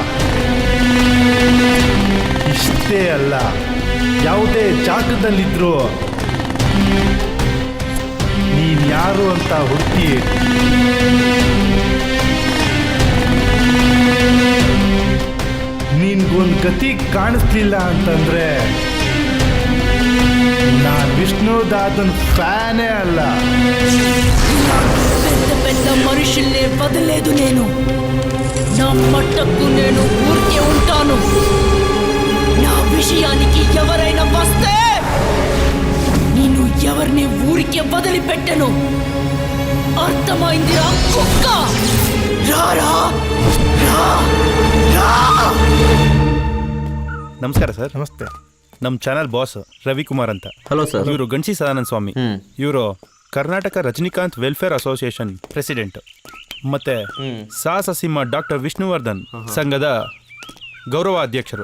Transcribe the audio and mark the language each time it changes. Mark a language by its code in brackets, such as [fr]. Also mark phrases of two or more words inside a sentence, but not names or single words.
[kn] ಇಷ್ಟೇ ಅಲ್ಲ, ಯಾವುದೇ ಜಾಗದಲ್ಲಿದ್ರು ನೀನ್ ಯಾರು ಅಂತ ಹುಡುಕಿ ನಿನ್ಗೊಂದು ಗತಿ ಕಾಣಿಸ್ಲಿಲ್ಲ ಅಂತಂದ್ರೆ ನಾನ್ ವಿಷ್ಣುದಾದನ್ ಫ್ಯಾನೇ ಅಲ್ಲ. [te] పెద్ద మనుషుల్నే వదలేదు నేను. నా మట్టకు నేను ఊరికే ఉంటాను. నా విషయానికి ఎవరైనా వస్తే నేను ఎవరిని ఊరికే వదిలిపెట్టను. అర్థమైందిరా కుక్క? రారా రా రా. [kn] ನಮಸ್ಕಾರ ಸರ್. ನಮಸ್ತೆ. ನಮ್ಮ ಚಾನಲ್ ಬಾಸ್ ರವಿಕುಮಾರ್ ಅಂತ. ಹಲೋ ಸರ್. ಇವರು ಗಣಸಿ ಸದಾನಂದ ಸ್ವಾಮಿ. ಇವರು ಕರ್ನಾಟಕ ರಜನಿಕಾಂತ್ ವೆಲ್ಫೇರ್ ಅಸೋಸಿಯೇಷನ್ ಪ್ರೆಸಿಡೆಂಟ್. ಮತ್ತೆ ಸಾಹಸಸಿಂಹ ಡಾಕ್ಟರ್ ವಿಷ್ಣುವರ್ಧನ್ ಸಂಘದ ಗೌರವ ಅಧ್ಯಕ್ಷರು.